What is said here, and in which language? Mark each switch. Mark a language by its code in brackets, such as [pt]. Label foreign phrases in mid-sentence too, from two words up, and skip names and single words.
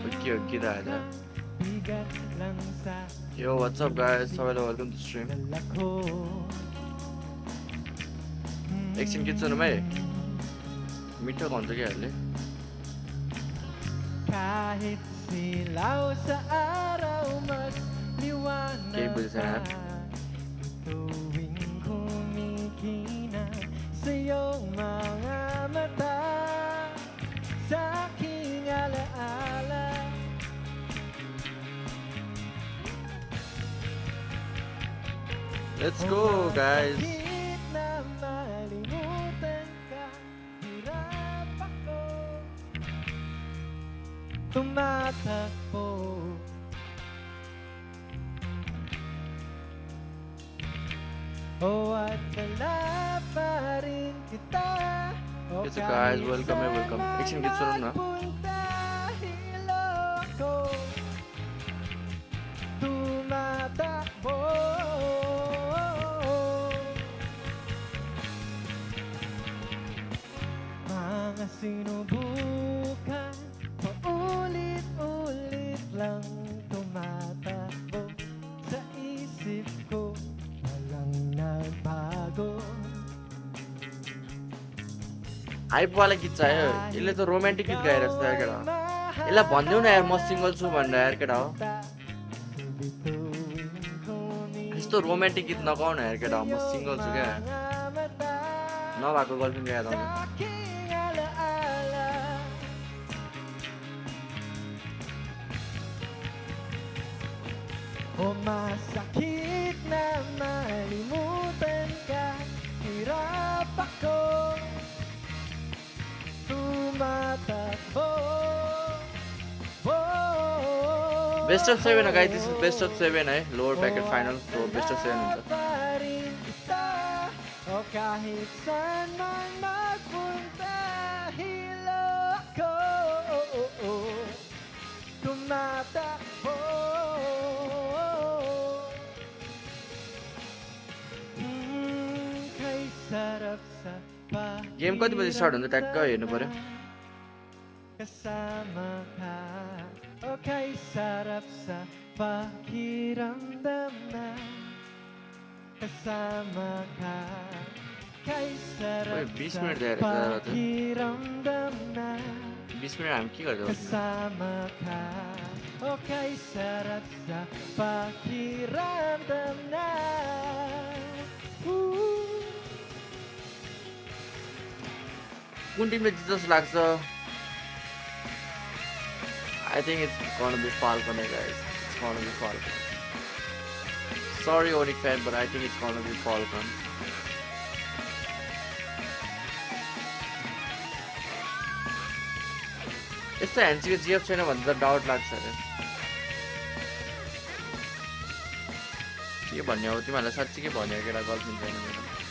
[ne] हो गीत आएर [en] Yo, what's up guys? सबैलाई welcome to stream. [ne] एकछिन गीत सुनौँ है मिठो भन्छ किहरूले [tl] Kahit silaw sa araw mas liwanag [ne] केही बुझेन [tl] tuwing kumikina sa iyong mga mata sa aking alaala. [en] Let's go guys. [tl] Kahit na malimutan ka, hirap ako tumatakbo. Oh, at wala pa rin kita. Oh, [en] Yes guys, welcome welcome. [ne] एकछिन गीत सुनौँ न [tl] tumatakbo. Mga sinubukan, paulit-ulit lang tumatakbo sa isip ko, walang nagbago. [ne] हाइप वाला गीत चाहियो यसले त रोमान्टिक गीत गाइरहेछ यार केटा यसलाई भन्दिउ न यार म सिंगल छु भनेर यार केटा हो यस्तो रोमान्टिक गीत नगाउ न यार केटा म सिंगल छु क्या नभएको गर्लफ्रेन्ड याद आउने [tl] O masakit na malimutan ka, hirap ako tumatakbo. [en] best of 7 हो guys this is best of 7 है lower bracket final तो best of 7 हुन्छ [tl] O kahit saan man magpunta, hilo ako tumatakbo. Kay sarap sa [ne] गेम कति बजे स्टार्ट हुन्छ ट्याक्क हेर्नु पर्यो [tl] kasama ka. O kay sarap sa pakiramdam na kasama ka. Kay Oy, sarap [ne] 20 [tl] sa [ne] मिनट दिएर त [tl] pakiramdam na [ne] 20 मिनट हामी के गर्दै बस्नु [tl] kasama ka. O kay sarap sa pakiramdam na. [ne] कुन टिमले जित्छ जस्तो लाग्छ [en] I think it's gonna be Falcon, guys. It's gonna be Falcon. Sorry, Onic fan, but I think it's gonna be Falcon. [ne] यस्तो ह्यान्सीको जिएफ छैन भने त डाउट लाग्छ अरे के भन्ने हो तिमीहरूलाई साँच्चै के भन्ने हो केटा गर्लफ्रेन्ड छैन मेरो